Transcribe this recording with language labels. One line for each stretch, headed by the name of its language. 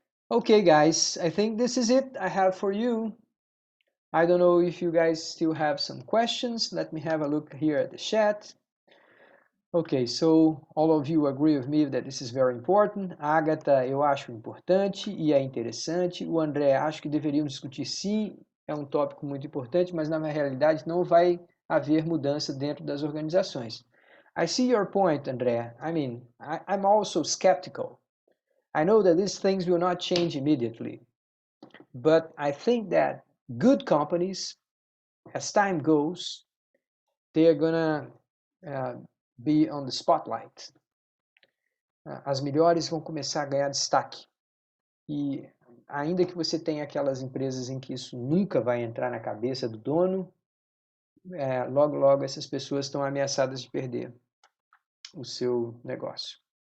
English: Okay, guys, I think this is it I have for you. I don't know if you guys still have some questions. Let me have a look here at the chat. Okay, so all of you agree with me that this is very important.
Portuguese: Agatha, eu acho importante e é interessante. O André, acho que deveríamos discutir sim, é um tópico muito importante, mas na realidade não vai haver mudança dentro das organizações.
English: I see your point, André. I mean, I'm also skeptical. I know that these things will not change immediately, but I think that good companies, as time goes, they are gonna be on the spotlight.
Portuguese: As melhores vão começar a ganhar destaque. E ainda que você tenha aquelas empresas em que isso nunca vai entrar na cabeça do dono, logo, logo essas pessoas estão ameaçadas de perder o seu negócio.